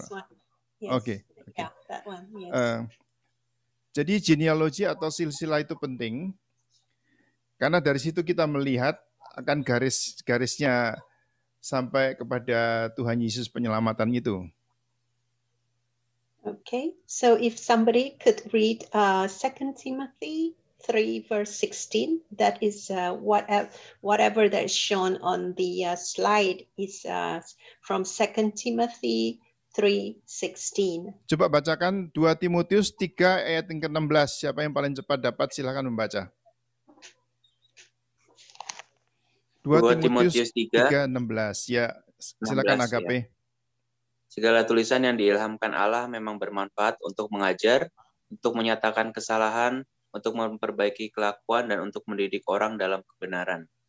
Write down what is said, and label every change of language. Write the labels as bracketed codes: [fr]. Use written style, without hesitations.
[en] Previous one. Yes. Okay. Yeah, that one. Yes. [id] Jadi genealogy atau silsilah itu penting karena dari situ kita melihat akan garis-garisnya sampai kepada Tuhan Yesus penyelamatan itu. [en] Okay, so if somebody could read 2 Timothy 3 verse 16, that is whatever that is shown on the slide is from 2 Timothy 3:16. [id] Coba bacakan 2 Timotius 3 ayat yang ke-16. Siapa yang paling cepat dapat silakan membaca. 2 Timotius 3:16. Ya, silakan AKP. Segala tulisan yang diilhamkan Allah memang bermanfaat untuk mengajar, untuk menyatakan kesalahan, untuk memperbaiki kelakuan, dan untuk mendidik orang dalam kebenaran.